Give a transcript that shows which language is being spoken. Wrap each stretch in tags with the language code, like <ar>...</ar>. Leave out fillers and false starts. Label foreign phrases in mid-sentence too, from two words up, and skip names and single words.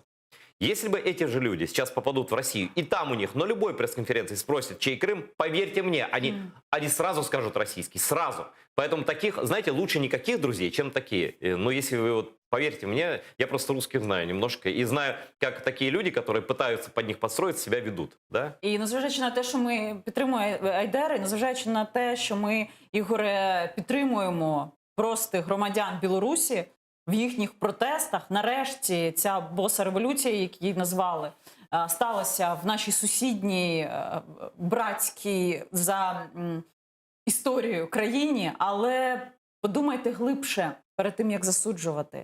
<ru>Если бы эти же люди сейчас попадут в Россию, и там у них на любой пресс-конференции спросят, чей Крым, поверьте мне, они сразу скажут российский, сразу. Поэтому таких, знаете, лучше никаких друзей, чем такие. Но если вы вот поверьте мне, я просто русских знаю немножко, и знаю, как такие люди, которые пытаются под них подстроить, себя ведут. Да?</ru> <uk>І незважаючи на те, що ми підтримуємо Айдери, незважаючи на те, що ми, Ігоре, підтримуємо простих громадян Білорусі в їхніх протестах, нарешті ця боса-революція, яку її назвали, сталася в нашій сусідній братській за історією країні, але подумайте глибше перед тим, як засуджувати.</uk>